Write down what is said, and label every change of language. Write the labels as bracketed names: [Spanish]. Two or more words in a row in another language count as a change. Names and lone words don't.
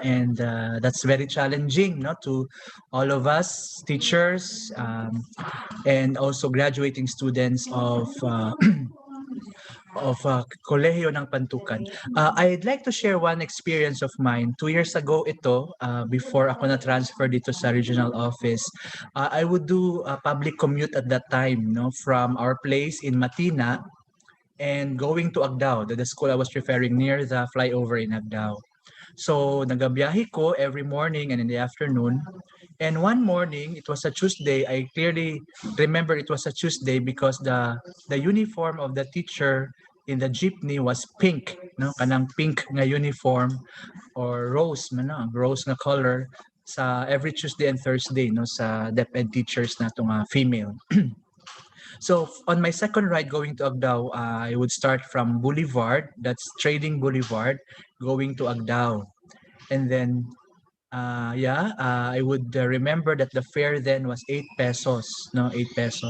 [English] And that's very challenging, no, to all of us, teachers, and also graduating students of Kolehiyo ng Pantukan. I'd like to share one experience of mine. 2 years ago ito, before [Filipino] ako na-transfer dito sa [English] regional office, I would do a public commute at that time, no, from our place in Matina and going to Agdao, the school I was referring near the flyover in Agdao. So [Cebuano] nagabiyahe ko [English] every morning and in the afternoon. And one morning, it was a Tuesday. I clearly remember it was a Tuesday because the uniform of the teacher in the jeepney was pink, no? [Cebuano] Kanang pink nga uniform or rose, rose na color sa [English] every Tuesday and Thursday, [Cebuano] no, sa DepEd teachers na nga female. [English] So on my second ride going to Agdao, I would start from Boulevard, that's Trading Boulevard, going to Agdao. And then, I would remember that the fare then was 8 pesos, no, 8 pesos.